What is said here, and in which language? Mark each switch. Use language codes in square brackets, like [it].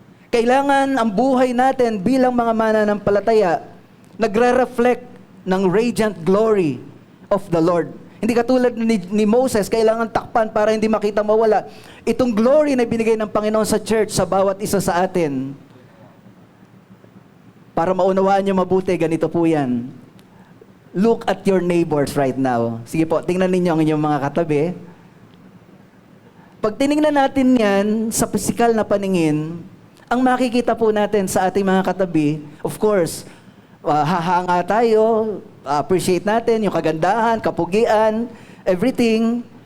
[tl] Kailangan ang buhay natin bilang mga mananampalataya nagre-reflect ng [en] radiant glory of the Lord. [tl] Hindi katulad ni Moses, kailangan takpan para hindi makita mawala. Itong glory na binigay ng Panginoon sa church sa bawat isa sa atin. Para maunawaan niyo mabuti, ganito po yan. [en] Look at your neighbors right now. [tl] Sige po, tingnan ninyo ang inyong mga katabi. Pag tinignan natin yan sa pisikal na paningin, ang makikita po natin sa ating mga katabi, [en] of course, [tl] hahanga tayo, appreciate natin yung kagandahan, kapugian, everything.